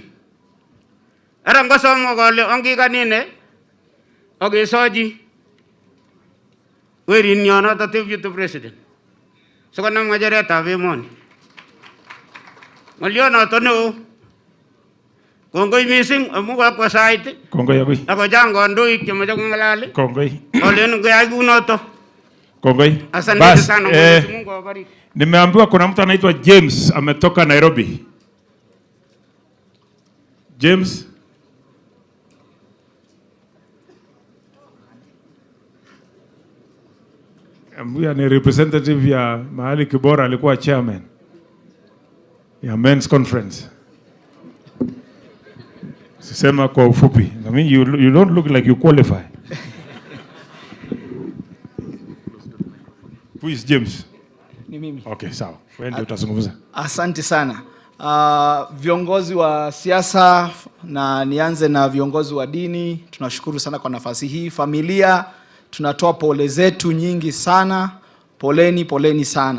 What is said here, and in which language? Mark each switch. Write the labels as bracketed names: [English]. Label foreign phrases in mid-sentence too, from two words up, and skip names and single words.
[Kalenjin] Ara ngosom kole ongikanine akesochi werin yonoto [English] deputy president. [Kalenjin] Sikonam ng'echeretab emoni. Ng'olionoto neo. Kongoi mising amu kakwa sait. Kongoi agoi. Ako chang kandoik chemoche kong'alal. Kongoi. Olen ngeyai kunoto. Kongoi. [Swahili] Asante sana. Mwenyezi Mungu awabariki. Nimeambiwa kuna mtu anaitwa James ametoka Nairobi. James. Huyu ni representative ya mahali Kibor alikuwa chairman ya [English] men's conference. [Swahili] Sisema kwa ufupi. [English] I mean, you don't look like you qualify. Who is James? [Swahili] Ni mimi. Okay, sawa. Wewe ndio utazungumza. Asante sana. Viongozi wa siasa, na nianze na viongozi wa dini, tunashukuru sana kwa nafasi hii. Familia, tunatoa pole zetu nyingi sana. Poleni sana.